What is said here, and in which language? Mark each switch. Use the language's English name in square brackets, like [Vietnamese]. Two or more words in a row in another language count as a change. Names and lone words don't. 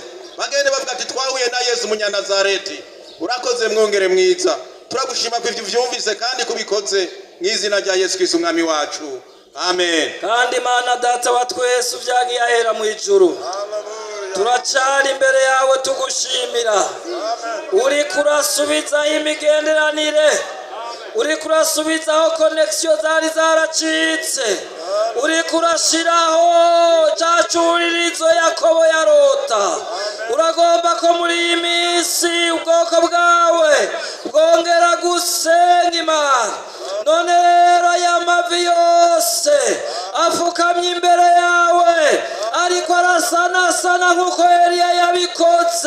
[Rundi] Bagende bavuga ati twahuye na Yesu Munyanazareti. Urakoze mwungere mwiza, turagushima ko ivyo vyumvise kandi kubikoze mu izina rya Yesu Kristo umwami wacu, amen. Kandi Mana Data wa twese uvyagiye ahera mu ijuru, turacari imbere yawe tugushimira. Uri kurasubizaho imigenderanire, uri kurasubizaho connection zari zaracitse, uri kurashiraho cacuririzo Yakobo yarota. Uragomba ko muri iyi minsi ubwoko bwawe bwongera gusenga Imana. None rero aya mavi yose afukamye imbere yawe, ariko arasanasana nk'uko Eliya yabikoze.